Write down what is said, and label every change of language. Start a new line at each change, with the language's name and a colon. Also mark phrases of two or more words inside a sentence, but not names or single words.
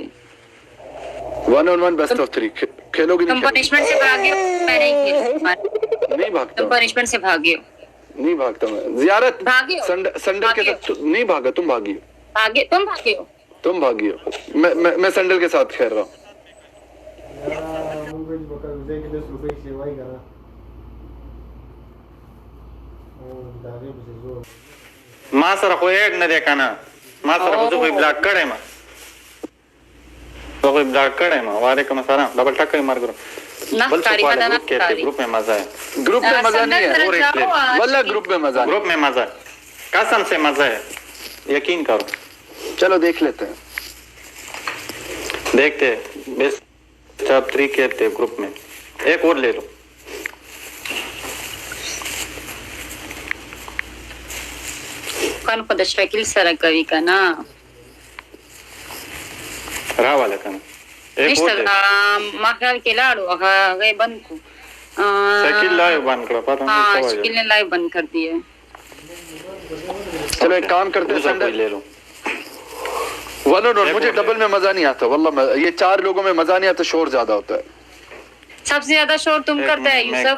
English: 1-on-1 best of 3
Urdu: کھیلو گی نہیں? تم پنشمنٹ سے بھاگے ہو، میں نہیں کھیل نہیں بھاگتا, تم پنشمنٹ سے بھاگے ہو. نہیں بھاگتا میں۔ زیارت بھاگے ہو, سنڈل کے ساتھ نہیں بھاگا، تم بھاگی ہو, تم بھاگے ہو. میں سنڈل کے ساتھ کھیل رہا ہوں.
Pashto: ما سره خو یې نه دی کنه، ما سره خو زه بلاک کړی ما، زه بلاک کړی ما.
Urdu: وعلیکم السلام.
English: double tick
Urdu: کر مار کرو.
Pashto: بل څه والا
Urdu: گروپ کہتے ہیں، گروپ میں مزہ ہے. گروپ میں مزہ نہیں ہے واللہ، گروپ میں مزہ، گروپ میں مزہ ہے، قسم سے مزہ ہے، یقین کرو. چلو دیکھ لیتے ہیں، دیکھتے ہیں.
English: best of 3
Urdu: کھیلتے ہیں گروپ میں. ایک اور لے لو.
Pashto: کون خود شکل سره کوي کنه راواله کنه.
Urdu: ایک اور لے لو.
Pashto: ما خیال کې لاړو هغه بند کو شکل لائیو بند کړه،
Urdu: پتہ نہیں ہاں کب آ شکل نے لائیو بند کر دیے. چلو ایک کام کرتے ہیں جائے. لے لو. 1-on-1 مجھے ڈبل میں مزہ نہیں آتا واللہ، یہ 4 لوگوں میں مزہ نہیں آتا، شور زیادہ ہوتا ہے. سب سے زیادہ شور تم کرتا ہے یوسف.